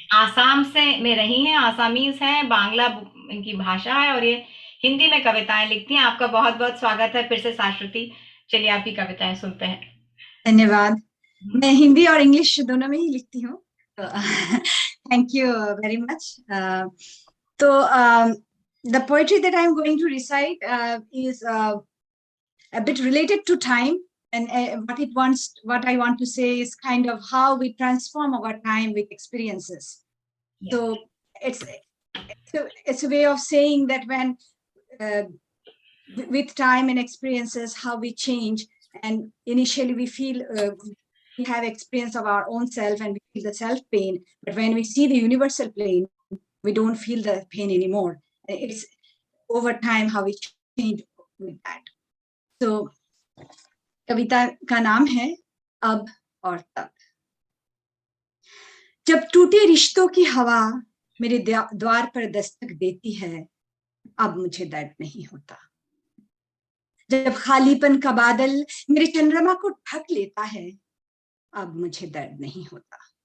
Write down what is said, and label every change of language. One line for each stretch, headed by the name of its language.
Hindi: आसाम से में रही हैं, आसामीज हैं, बांग्ला इनकी भाषा है, और ये हिंदी में कविताएं लिखती हैं। आपका बहुत बहुत स्वागत है फिर से शाश्वती। चलिए आपकी कविताएं सुनते हैं। धन्यवाद। मैं हिंदी और इंग्लिश दोनों में ही लिखती हूँ,
English: Thank you very much. तो the poetry that I'm going to recite is a bit related to time, and what I want to say is kind of how we transform our time with experiences. So it's a way of saying that when with time and experiences, how we change, and initially we feel we have experience of our own self and we feel the self pain, but when we see the universal plane, we don't feel the pain anymore. It's over time how we change with that.
Hindi: So कविता का नाम है अब और तब। जब टूटे रिश्तों की हवा मेरे द्वार पर दस्तक देती है, अब मुझे दर्द नहीं होता। जब खालीपन का बादल मेरे चंद्रमा को ढक लेता है, अब मुझे दर्द नहीं होता।